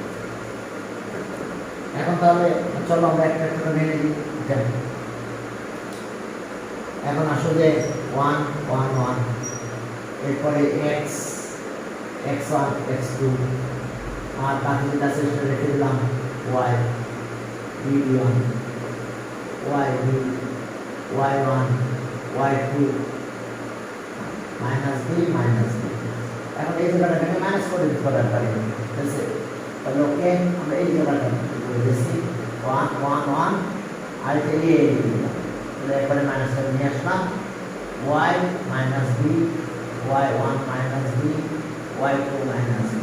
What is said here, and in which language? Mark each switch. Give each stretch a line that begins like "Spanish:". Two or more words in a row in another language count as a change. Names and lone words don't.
Bangla: এখন তাহলে চলো আমরা একটা একটা করে ভেঙে দিই। এখন আসলে 1 1 1, এরপরে x x1 x2, আর বাকি যেটা আছে সেটা রেখে দিলাম y b1 y b y1 y2 মাইনাস b মাইনাস b। এখন এই জায়গাটা ভেঙে মাইনাস করে দিতে পারি, ঠিক আছে? তাহলে ওকে আমরা এই জায়গাটা করে দিচ্ছি 1 1 1, আর এটা এই দিলাম, তাহলে এরপরে মাইনাস করে নিয়ে আসলাম y মাইনাস b y1 মাইনাস b y2 মাইনাস b।